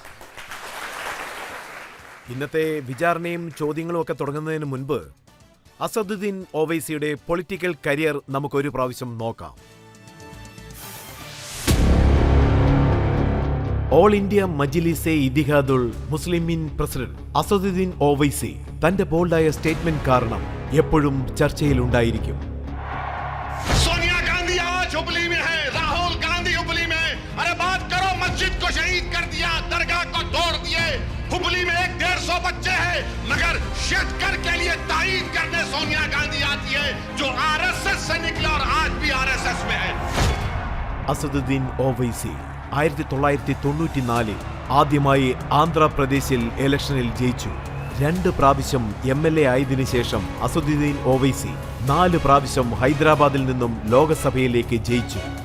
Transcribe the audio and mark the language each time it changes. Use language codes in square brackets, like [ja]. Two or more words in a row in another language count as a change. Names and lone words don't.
[ml] ഇന്നത്തെ വിചാരണയും ചോദ്യങ്ങളും ഒക്കെ തുടങ്ങുന്നതിന് മുൻപ് അസദുദ്ദീൻ ഒവൈസിയുടെ [en] political career [ml] നമുക്കൊരു പ്രാവശ്യം നോക്കാം. ഓൾ ഇന്ത്യ മജ്ലിസെ ഇത്തിഹാദുൽ മുസ്ലിമീൻ പ്രസിഡന്റ് അസദുദ്ദീൻ ഒവൈസി തന്റെ ബോൾഡായ സ്റ്റേറ്റ്മെന്റ് കാരണം എപ്പോഴും ചർച്ചയിലുണ്ടായിരിക്കും. [hi] सोनिया गांधी आज हुबली में है, राहुल गांधी हुबली में। अरे बात करो, मस्जिद को शहीद कर दिया, दरगाह को तोड़ दिए। हुबली में 150 बच्चे हैं, मगर शेतकर के लिए तायीद करने सोनिया गांधी आती है, जो आरएसएस से निकले और आज भी आरएसएस में है. [ml] അസദുദ്ദീൻ ഒവൈസി 1994 ആദ്യമായി ആന്ധ്രാപ്രദേശിൽ ഇലക്ഷനിൽ ജയിച്ചു. 2 പ്രാവശ്യം MLA ആയതിനു ശേഷം അസദുദ്ദീൻ ഒവൈസി 4 പ്രാവശ്യം ഹൈദരാബാദിൽ നിന്നും ലോകസഭയിലേക്ക് ജയിച്ചു.